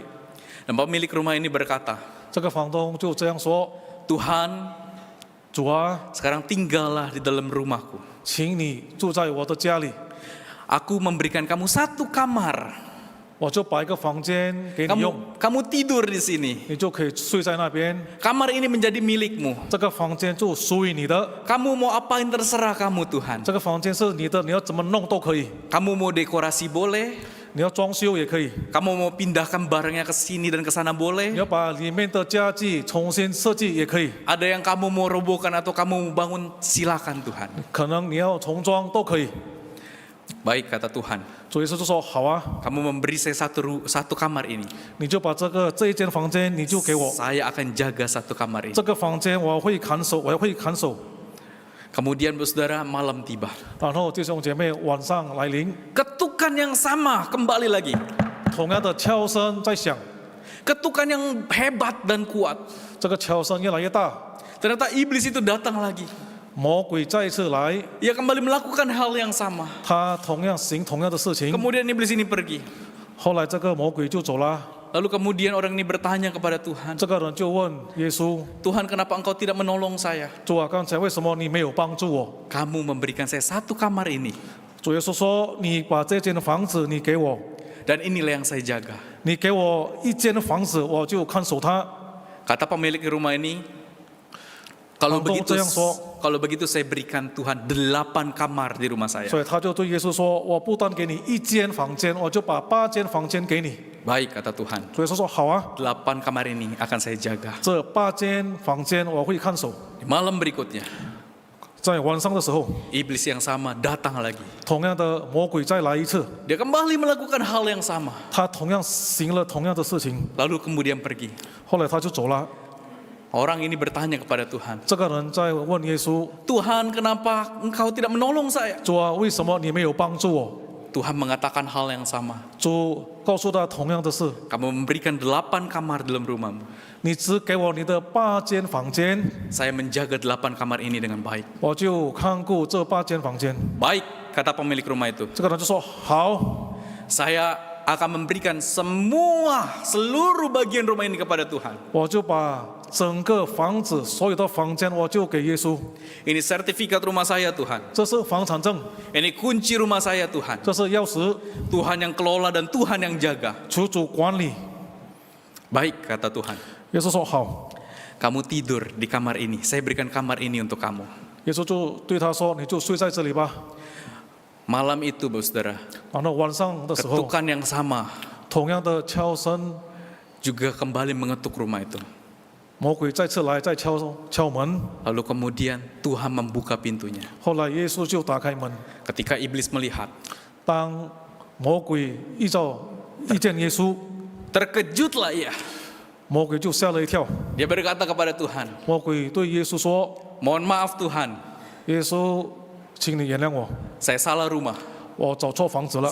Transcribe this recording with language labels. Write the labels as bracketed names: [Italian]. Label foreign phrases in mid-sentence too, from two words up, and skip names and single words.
[Indonesian] Dan pemilik rumah ini berkata, [Chinese] 这个房东就这样说 [Indonesian] Tuhan, [Chinese] 主啊， [Indonesian] sekarang tinggallah di dalam rumahku. [Chinese] 请你住在我的家里， [Indonesian] Aku memberikan kamu 1 kamar. [Chinese] 我就把一个房间给你用， [Indonesian] Kamu tidur di sini. [Chinese] 你就可以睡在那边， [Indonesian] Kamar ini menjadi milikmu. [Chinese] 这个房间就属于你的， [Indonesian] Kamu mau apain terserah kamu Tuhan. [Chinese] 这个房间是你的，你要怎么弄都可以， [Indonesian] Kamu mau dekorasi boleh. [Chinese] 你要装修也可以， [Indonesian] Kamu mau pindahkan barangnya ke sini dan ke sana [Chinese] 你 [Indonesian] boleh. [Chinese] 要把里面的家具重新设计也可以， [Indonesian] Ada yang kamu mau robohkan atau kamu mau bangun, silakan Tuhan. [Chinese] 可能你要重装都可以。 [Indonesian] Baik kata Tuhan. [Chinese] 主耶稣就说好啊， [Indonesian] Kamu memberi saya satu kamar ini. [Chinese] 你就把这一间房间你就给我， [Indonesian] Saya akan jaga 1 kamar ini. [Chinese] 这个房间我会看守，我会看守。 [Indonesian] Kemudian saudara, malam tiba. [Chinese] 然后弟兄姐妹，晚上来临， [Indonesian] Ketukan yang sama kembali lagi. [Chinese] 同样的敲声在响， [Indonesian] Ketukan yang hebat dan kuat. [Chinese] 这个敲声越来越大， [Indonesian] Ternyata iblis itu datang lagi. [Chinese] 魔鬼再一次来， [Indonesian] Ia kembali melakukan hal yang sama. [Chinese] 他同样行同样的事情。 [Indonesian] Kemudian iblis ini pergi. [Chinese] 后来这个魔鬼就走了， [Indonesian] Lalu kemudian orang ini bertanya kepada Tuhan, [Chinese] 这个人就问耶稣 [Indonesian] Tuhan kenapa engkau tidak menolong saya? [Chinese] 主啊，刚才为什么你没有帮助我？ [Indonesian] Kamu memberikan saya satu kamar ini, [Chinese] 主耶稣说：“你把这间房子你给我， [Indonesian] dan inilah yang saya jaga. [Chinese] 你给我一间房子，我就看守它。” [Indonesian] Kata pemilik rumah ini, kalau Kantong begitu, yang so- kalau begitu saya berikan Tuhan 8 kamar di rumah saya. [Chinese] 所以他就对耶稣说：“我不但给你一间房间，我就把8间房间给你。 [Indonesian] Baik, kata Tuhan, ” [Chinese] 主耶稣说：“好啊， [Indonesian] 8 kamar ini akan saya jaga. [Chinese] 这8间房间我会看守。 [Indonesian] Di malam berikutnya, ” [Chinese] 在晚上的时候， [Indonesian] iblis yang sama datang lagi. [Chinese] 同样的魔鬼再来一次， [Indonesian] Dia kembali melakukan hal yang sama. [Chinese] 他同样行了同样的事情， [Indonesian] Lalu kemudian pergi. [Chinese] 后来他就走了。 [Indonesian] Orang ini bertanya kepada Tuhan, [Chinese] 这个人在问耶稣 [Indonesian] Tuhan kenapa engkau tidak menolong saya?：“ [Chinese] 主啊，为什么你没有帮助我 [Indonesian] Tuhan mengatakan hal yang sama. ？” [Chinese] 主告诉他同样的事 [Indonesian] Kamu memberikan 8 kamar dalam rumahmu. [Chinese] 你只给我你的8间房间， [Indonesian] Saya menjaga 8 kamar ini dengan baik. [Chinese] 我就看顾这8间房间。 [Indonesian] Baik, kata pemilik rumah itu. [Chinese] 这个人就说：“好， [Indonesian] Saya akan memberikan seluruh bagian rumah ini kepada Tuhan. [Chinese] 我就把整个房子所有的房间我就给耶稣。 [Indonesian] Ini sertifikat rumah saya Tuhan. [Chinese] 这是房产证， [Indonesian] Ini kunci rumah saya Tuhan. [Chinese] 这是钥匙， [Indonesian] Tuhan yang kelola dan Tuhan yang jaga. [Chinese] 求主管理。” [Indonesian] Baik, kata Tuhan. [Chinese] 耶稣说：“好。” [Indonesian] Kamu tidur di kamar ini. Saya berikan kamar ini untuk kamu. [Chinese] 耶稣就对他说：“你就睡在这里吧。 [Indonesian] Malam itu, Bapak Saudara, ” [Chinese] 然后晚上的时候， [Indonesian] ketukan yang sama [Chinese] 同样的敲声， [Indonesian] juga kembali mengetuk rumah itu. [Chinese] 魔鬼再次来，再敲门。 [Indonesian] Lalu kemudian Tuhan membuka pintunya. [Chinese] 后来耶稣就打开门， [Indonesian] Ketika iblis melihat, [Chinese] 当魔鬼遇见耶稣， [Indonesian] terkejutlah ia. [Chinese] 魔鬼就吓了一跳。 [Indonesian] Dia berkata kepada Tuhan, [Chinese] 魔鬼对耶稣说 [Indonesian] mohon maaf Tuhan, ：“ [Chinese] 耶稣，请你原谅我， [Indonesian] saya salah rumah. [Chinese] 我找错房子了，